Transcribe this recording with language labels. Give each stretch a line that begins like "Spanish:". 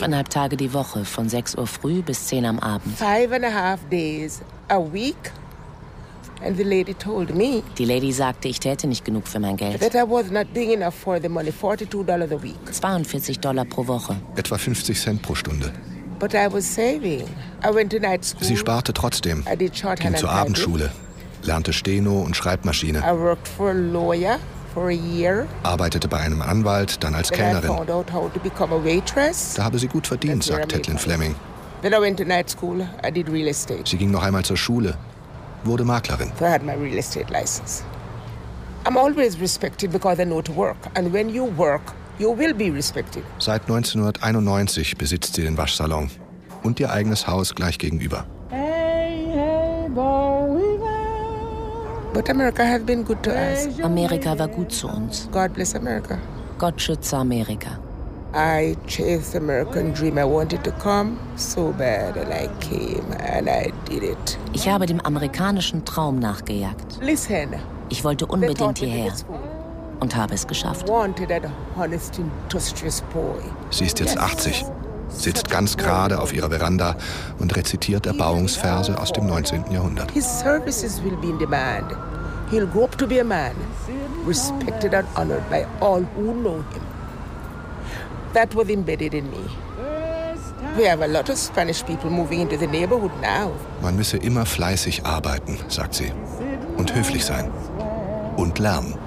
German: 5,5 Tage die Woche, von 6 Uhr früh bis 10 am Abend.
English: 5,5 days a week. And the lady told me,
German: die Lady sagte, ich täte nicht genug für mein Geld.
English: That I was not doing enough for the money, $42 a week.
German: $42 pro Woche. Etwa 50 Cent pro Stunde.
English: But I was saving. I went to night school.
German: Sie sparte trotzdem.
English: I did shorthand.
German: Ging zur Abendschule, lernte Steno und Schreibmaschine.
English: I worked for a lawyer for a year.
German: Arbeitete bei einem Anwalt, dann als
English: then
German: Kellnerin.
English: I found out how to become a waitress.
German: Da habe sie gut verdient, sagt Tetlin Fleming.
English: Then I went to night school. I did real estate.
German: Sie ging noch einmal zur Schule. Wurde Maklerin.
English: So I had my real estate license. I'm always respected because I know to work. And when you work, you will be respected.
German: Seit 1991 besitzt sie den Waschsalon und ihr eigenes Haus gleich gegenüber.
English: Hey, hey, boy, we are. But America has been good to us.
German: Amerika war gut zu uns.
English: God bless America.
German: Gott schütze Amerika.
English: I chased American dream. I wanted to come so bad and I came and I did it.
German: Ich habe dem amerikanischen Traum nachgejagt.
English: Listen.
German: Ich wollte unbedingt hierher und habe es geschafft.
English: Wanted an honest, industrious boy.
German: Sie ist jetzt 80, sitzt ganz gerade auf ihrer Veranda und rezitiert Erbauungsverse aus dem 19. Jahrhundert.
English: His services will be in demand. He'll grow up to be a man, respected and honored by all who know him. That was embedded in me. We have a lot of Spanish people moving into the neighborhood now.
German: Man müsse immer fleißig arbeiten, sagt sie, und höflich sein und lernen.